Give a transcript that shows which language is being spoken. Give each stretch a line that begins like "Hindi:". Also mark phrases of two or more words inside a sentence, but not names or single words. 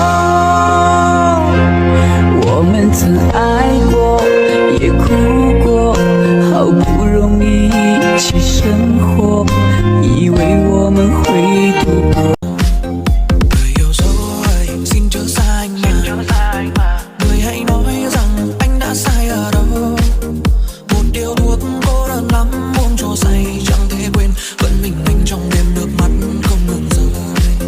Chinese: 我们曾爱过，也哭过，好不容易一起生活，以为我们会度过。
Vietnamese: Người yêu dấu ơi, xin chớ xa anh mà. Người hãy nói rằng anh đã sai ở đâu. Một điều thuốc cô đơn lắm, uống cho say chẳng thể quên. Vẫn mình trong đêm nước mắt không ngừng rơi.